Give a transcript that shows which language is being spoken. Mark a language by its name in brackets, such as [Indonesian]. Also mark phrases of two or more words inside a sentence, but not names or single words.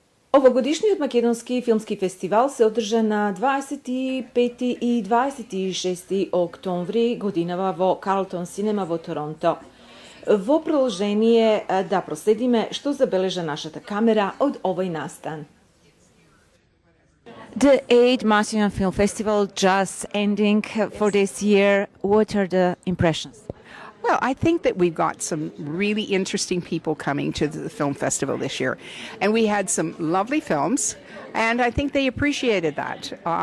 [Macedonian] Ovogodišnji Македонски филмски фестивал се одржа на 25 и 26 октомври годинава во Carlton Cinema во Торонто. Во продолжение да проследиме што забележа нашата камера од овој настан. [English] The 8th Macedonian Film Festival just ending for this year. What are the impressions? Well, I think that we've got some really interesting people coming to the film festival this year. And we had some lovely films, and I think they appreciated that.